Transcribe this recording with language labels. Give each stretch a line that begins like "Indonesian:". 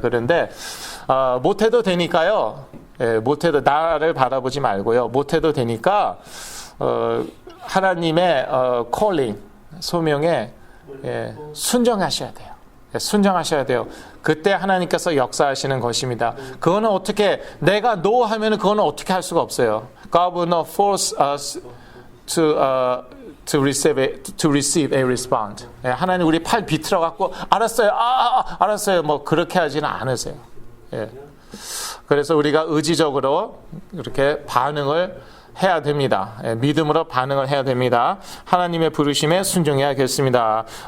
Korean: 그런데 못해도 되니까요. 못해도 나를 바라보지 말고요. 못해도 되니까 하나님의 calling, 소명에 순종하셔야 돼요. 순종하셔야 돼요. 그때 하나님께서 역사하시는 것입니다. 그거는 어떻게 내가 no 하면은 그거는 어떻게 할 수가 없어요.
English: God will not force us to receive a response.
Korean: 하나님 우리 팔 비틀어 갖고 알았어요. 알았어요. 그렇게 하지는 않으세요. 그래서 우리가 의지적으로 이렇게 반응을 해야 됩니다. 믿음으로 반응을 해야 됩니다. 하나님의 부르심에 순종해야겠습니다.